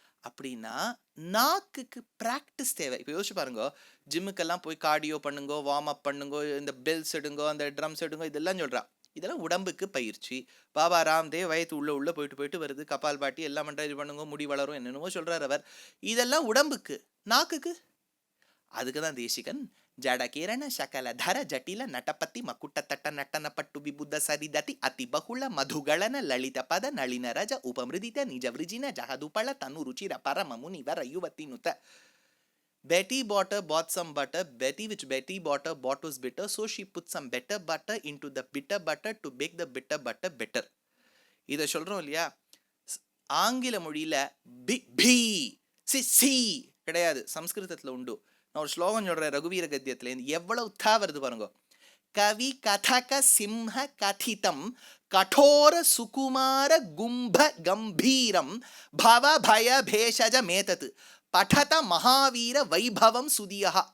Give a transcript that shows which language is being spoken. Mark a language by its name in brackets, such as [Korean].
[Tamil] அப்படின்னா நாக்குக்கு பிராக்டிஸ் தேவை. இப்போ யோசிச்சு பாருங்க, ஜிம்முக்கெல்லாம் போய் கார்டியோ பண்ணுங்கோ, வார்ம் அப் பண்ணுங்கோ, இந்த பெல்ஸ் எடுங்கோ, அந்த ட்ரம்ஸ் எடுங்கோ, இதெல்லாம் சொல்றா. இதெல்லாம் உடம்புக்கு பயிற்சி. பாபா ராம்தேவ் வயத்து உள்ள போயிட்டு வருது, கபால் பாட்டி எல்லாம் பண்ற, இது பண்ணுங்க, முடி வளரும், என்னென்னமோ சொல்றாரு அவர். இதெல்லாம் உடம்புக்கு. நாக்குக்கு அதுக்குதான் தேசிகன் [Sanskrit] ஜட கிரண சகல தர ஜட்டில நட்டಪತಿ ಮಕುಟ ತಟ್ಟ ನಟ್ಟನ ಪಟ್ಟು ಬಿಬುದ್ಧ ಸರಿದತಿ ಅತಿ ಬಹುಳ ಮಧುಗಳನ ಲಲಿತ ಪದ ನಳಿನ ರಜ ಉಪಮೃದಿತ ನಿಜ ವೃಜಿನ ಜಹದುಪಳ ತನು ರುಚಿರ ಪರಮ ಮುನಿವರ ಯುವತಿ ನುತ. [English] Betty bought some butter. Which Betty bought was bitter, so she put some better butter into the bitter butter to bake the bitter butter better. [Tamil] இதை சொல்றோம் இல்லையா, ஆங்கில மொழியில பி சி கிடையாது, சம்ஸ்கிருதத்துல உண்டு. நான் ஒரு ஸ்லோகம் சொல்றேன் ரகுவீர கத்தியத்துல, எவ்வளவு தா வருது பாருங்க. [Sanskrit] கவி கதக சிம்ஹ கதிதம் கठोर சுகுமார கும்ப கம்பீரம் பவ பய பேஷஜ மேதத் படத மகாவீர வைபவம் சுதியா.